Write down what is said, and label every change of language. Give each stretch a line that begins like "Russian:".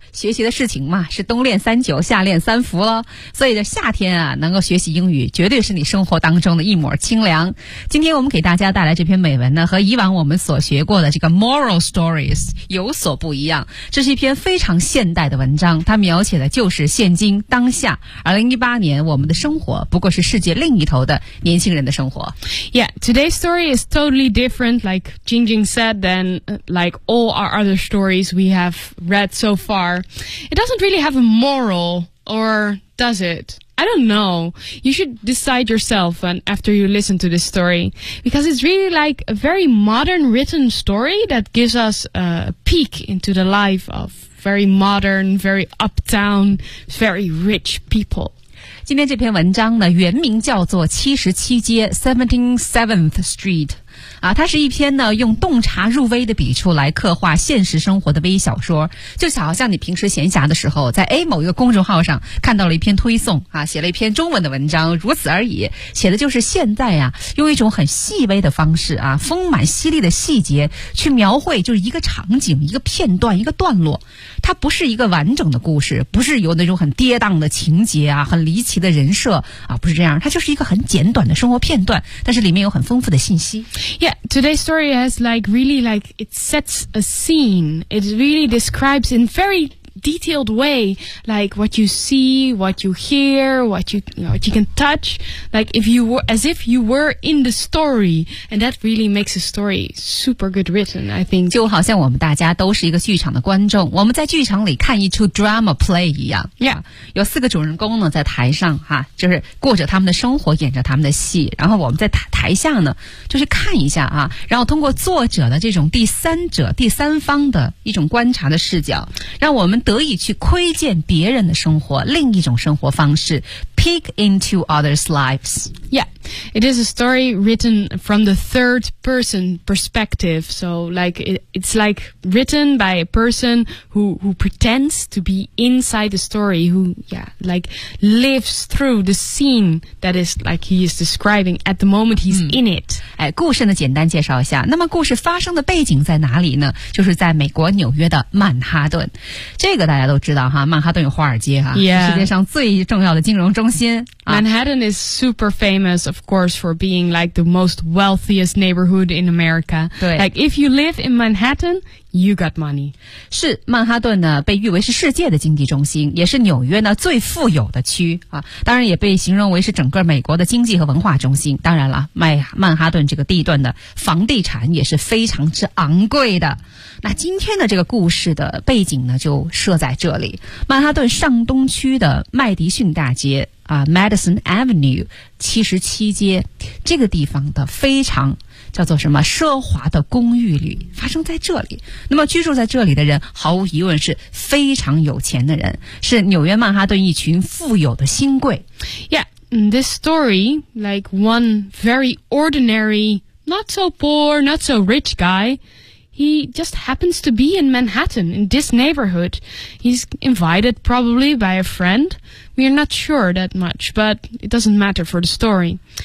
Chinese: 学习的事情嘛，是冬练三九，夏练三伏了。所以这夏天啊，能够学习英语，绝对是你生活当中的一抹清凉。今天我们给大家带来这篇美文呢，和以往我们所学过的这个
English: moral stories
Chinese: 有所不一样。这是一篇非常现代的文章，它描写的就是现今当下2018年我们的生活，不过是世界另一头的年轻人的生活。
English: Yeah, today's story is totally different, like Jingjing said, than like all our other stories we have read so far. It doesn't really have a moral, or does it? I don't know. You should decide yourself after you listen to this story, because it's really like a very modern written story that gives us a peek into the life of very modern, very uptown, very rich people.
Chinese: 今天这篇文章呢，原名叫做77街
English: 77th Street、
Chinese: 啊、它是一篇呢用洞察入微的笔触来刻画现实生活的微小说，就好像你平时闲暇的时候在 A 某一个公众号上看到了一篇推送、啊、写了一篇中文的文章，如此而已，写的就是现在啊，用一种很细微的方式啊，丰满犀利的细节去描绘，就是一个场景，一个片段，一个段落，它不是一个完整的故事，不是有那种很跌宕的情节啊，很离奇的人设啊，不是这样，它就是一个很简短的生活片段，但是里面有很丰富的信息。
English: Yeah, today's story has like really like it sets a scene. It really describes in very detailed way like what you see, what you hear, what you can touch, like if you were, as if you were in the story, and that really makes a story super good written, I think.
Chinese: 就好像我们大家都是一个剧场的观众，我们在剧场里看一出
English: drama play
Chinese: 一样。
English: Yeah,
Chinese: 有四个主人公呢在台上哈，就是过着他们的生活，演着他们的戏，然后我们在台下呢就是看一下啊，然后通过作者的这种第三者第三方的一种观察的视角，让我们得以去窥见别人的生活，另一种生活方式，
English: peek into others' lives. Yeah, it is a story written from the third person perspective. So like it's like written by a person who pretends to be inside the story, who yeah, like lives through the scene that is like he is describing at the moment he's in it.
Chinese: 哎，故事呢简单介绍一下，那么故事发生的背景在哪里呢？就是在美国纽约的曼哈顿。这个大家都知道哈，曼哈顿有华尔街哈，
English: yeah.
Chinese: 世界上最重要的金融中心。
English: Manhattan is super famous, of course, for being like the most wealthiest neighborhood in America.
Chinese: 对，
English: like if you live in Manhattan, you got money.
Chinese: 是曼哈顿呢，被誉为是世界的经济中心，也是纽约呢最富有的区啊。当然也被形容为是整个美国的经济和文化中心。当然了，曼哈顿这个地段的房地产也是非常之昂贵的。那今天的这个故事的背景呢，就设在这里，曼哈顿上东区的麦迪逊大街。 Madison Avenue 77街这个地方的非常叫做什么奢华的公寓里，发生在这里。那么居住在这里的人毫无疑问是非常有钱的人，是纽约曼哈顿一群富有的新贵。
English: Yeah, this story like one very ordinary not so poor, not so rich guy, he just happens to be in Manhattan in this neighborhood. He's invited probably by a friendWe are not sure that much, but it doesn't matter for the story.